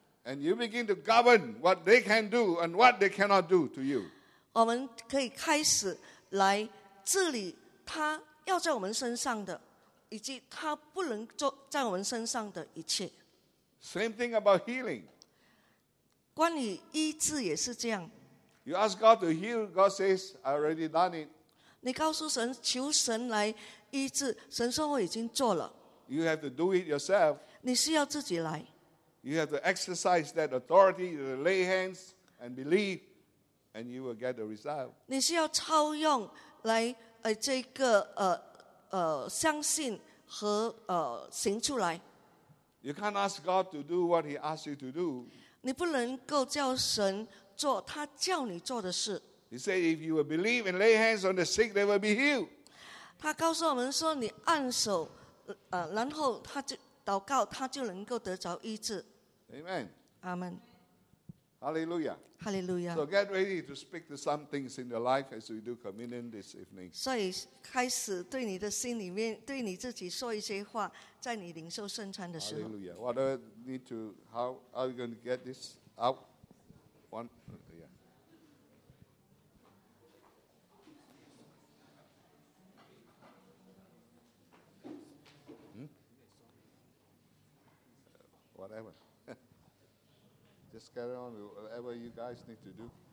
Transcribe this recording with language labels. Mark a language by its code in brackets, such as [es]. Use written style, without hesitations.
[en] And you begin to govern what they can do and what they cannot do to you. [zh] 我们可以开始来治理他要在我们身上的，以及他不能做在我们身上的一切。 [en] Same thing about healing. [zh] 关于医治也是这样。 [en] You ask God to heal, God says, "I already done it." [zh] 你告诉神，求神来医治，神说我已经做了。 [en] You have to do it yourself. [zh] 你是要自己来。 [en] You have to exercise that authority to lay hands and believe, and you will get the result. [zh] 你需要操用来这个相信和行出来。 [en] You can't ask God to do what He asks you to do. [zh] 你不能够叫神做他叫你做的事。 [en] He said, "If you will believe and lay hands on the sick, they will be healed." [zh] 他告诉我们说，你按手，然后他就。祷告，他就能够得着医治。 [en] Amen. Amen. Hallelujah. Hallelujah. So get ready to speak to some things in your life as we do communion this evening. [zh] 所以开始对你的心里面，对你自己说一些话，在你领受圣餐的时候。 [en] Hallelujah. What do I need to? How are we going to get this out? One. Yeah. Whatever. Just carry on with whatever you guys need to do.